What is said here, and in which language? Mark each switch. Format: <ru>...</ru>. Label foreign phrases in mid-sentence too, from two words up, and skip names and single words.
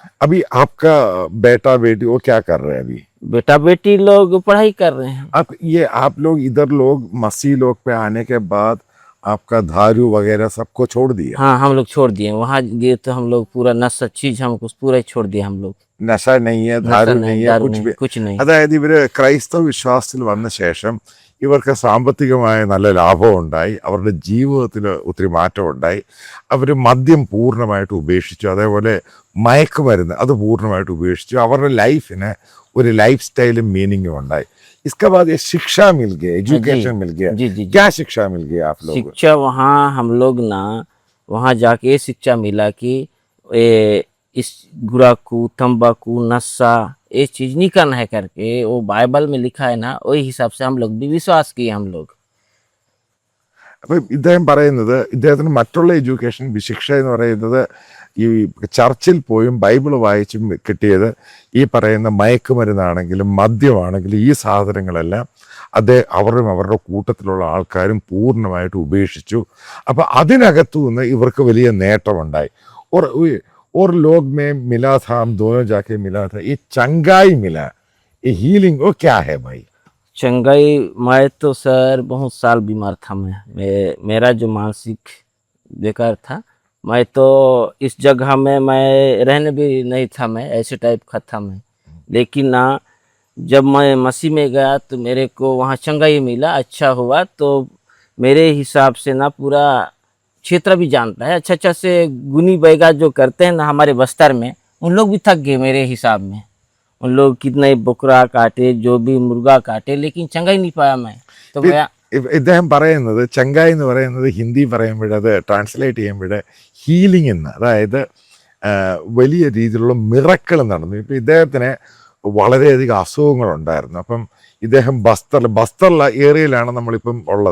<hi>अभी आपका बेटा बेटी वो क्या कर रहे हैं अभी? बेटा बेटी लोग पढ़ाई कर रहे हैं। आप लोग इधर लोग मसीह लोग पे आने के बाद आपका दारू वगैरह सबको छोड़ दिया? हाँ, हम लोग छोड़ दिए, वहाँ गए तो हम लोग पूरा नशा चीज हमको पूरा ही छोड़ दिया हम लोग। नशा नहीं नशा ധാരു नहीं, നെയ്യ് दारू കുച്ച് नहीं, भी कुछ नहीं।</hi> <ml>അതായത് ഇവര് ക്രൈസ്തവ വിശ്വാസത്തിൽ വന്ന ശേഷം ഇവർക്ക് സാമ്പത്തികമായ നല്ല ലാഭം ഉണ്ടായി, അവരുടെ ജീവിതത്തിൽ ഒത്തിരി മാറ്റം ഉണ്ടായി. അവർ മദ്യം പൂർണ്ണമായിട്ട് ഉപേക്ഷിച്ചു, അതേപോലെ മയക്കുമരുന്ന് അത് പൂർണ്ണമായിട്ട് ഉപേക്ഷിച്ചു. അവരുടെ ലൈഫിന് ഒരു</ml> <en>life style</en> <ml>മീനിങ്ങും ഉണ്ടായി.</ml> <hi>इसके बाद ये शिक्षा मिल गया, एजुकेशन मिल गया. जी जी जी। क्या शिक्षा मिल गया आप लोग? शिक्षा वहाँ हम लोग ना, वहाँ जाके ये शिक्षा मिला कि ये इस गुराकू तंबाकू नशा ये चीज नहीं करना है करके वो बाइबल में लिखा है ना, वही हिसाब से हम लोग भी विश्वास किए हम लोग।</hi> <ml>അപ്പം ഇദ്ദേഹം പറയുന്നത് ഇദ്ദേഹത്തിന് മറ്റുള്ള എഡ്യൂക്കേഷൻ ശിക്ഷ എന്ന് പറയുന്നത് ഈ ചർച്ചിൽ പോയും ബൈബിൾ വായിച്ചും കിട്ടിയത് ഈ പറയുന്ന മയക്കുമരുന്നാണെങ്കിലും മദ്യമാണെങ്കിലും ഈ സാധനങ്ങളെല്ലാം അവരുടെ കൂട്ടത്തിലുള്ള ആൾക്കാരും പൂർണ്ണമായിട്ട് ഉപേക്ഷിച്ചു. അപ്പം അതിനകത്തു നിന്ന് ഇവർക്ക് വലിയ നേട്ടമുണ്ടായി.</ml> <hi>और लोग में मिला था, हम दोनों जाके मिला था, ये चंगाई मिला, ये हीलिंग वो क्या है भाई? चंगाई, मैं तो सर बहुत साल बीमार था। मेरा जो मानसिक बेकार था, मैं तो इस जगह में मैं रहने भी नहीं था, मैं ऐसे टाइप का था मैं। लेकिन ना जब मैं मसीह में गया तो मेरे को वहाँ चंगाई मिला, अच्छा हुआ। तो मेरे हिसाब से ना पूरा क्षेत्र भी जानता है अच्छा अच्छा से गुनी बैगा जो करते हैं ना हमारे बस्तर में, उन लोग भी थक गए मेरे हिसाब में। उन लोग कितने बकरा काटे, जो भी मुर्गा काटे, लेकिन चंगा ही नहीं पाया मैं। तो मैं</hi> <ml>ഇദ്ദേഹം പറയുന്നത് ചങ്കായി എന്ന് പറയുന്നത് ഹിന്ദി പറയുമ്പോൾ അത് ട്രാൻസ്ലേറ്റ് ചെയ്യുമ്പോൾ ഹീലിംഗ് എന്ന്, അതായത് വലിയ രീതിയിലുള്ള മിറക്കിൾ നടന്നു. ഇപ്പം ഇദ്ദേഹത്തിന് വളരെയധികം അസുഖങ്ങളുണ്ടായിരുന്നു. അപ്പം ഇദ്ദേഹം ബസ്തറിലെ ഏരിയയിലാണ് നമ്മളിപ്പം ഉള്ളത്.</ml>